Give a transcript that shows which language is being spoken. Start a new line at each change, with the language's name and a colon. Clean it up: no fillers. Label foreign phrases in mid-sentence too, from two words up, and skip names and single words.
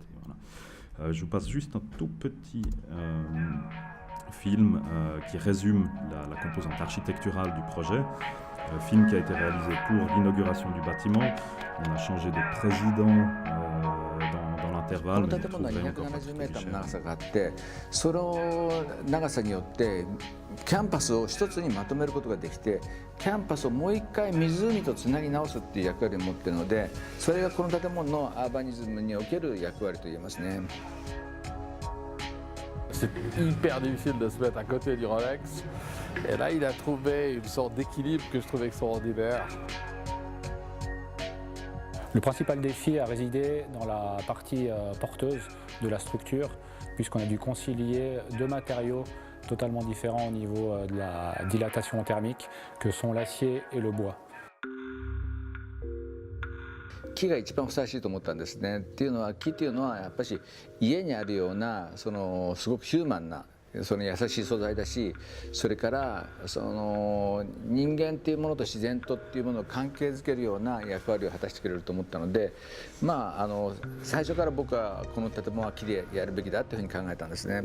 French: Voilà. Je vous passe juste un tout petit film qui résume la composante architecturale du projet. Film qui a été réalisé pour l'inauguration du bâtiment. On a changé de président dans l'intervalle.
Japanese: この建物は270メーターの長さがあって、その長さによってキャンパスを一つにまとめることができて、キャンパスをもう一回湖とつなぎ直すっていう役割を持っているので、それがこの建物のアーバニズムにおける役割と言えますね。
French: C'est hyper difficile de se mettre à côté du Rolex. Et là, il a trouvé une sorte d'équilibre que je trouve extraordinaire. Le principal défi a résidé dans la partie porteuse de la structure, puisqu'on a dû concilier deux matériaux totalement différents au niveau de la dilatation thermique, que sont l'acier et le bois.
Japanese: 木が一番ふさわしいと思ったんですね。っていうのは、木っていうのはやっぱり家にあるようなすごくヒューマンな優しい素材だし、それから人間っていうものと自然とっていうものを関係づけるような役割を果たしてくれると思ったので、最初から僕はこの建物は木でやるべきだというふうに考えたんですね。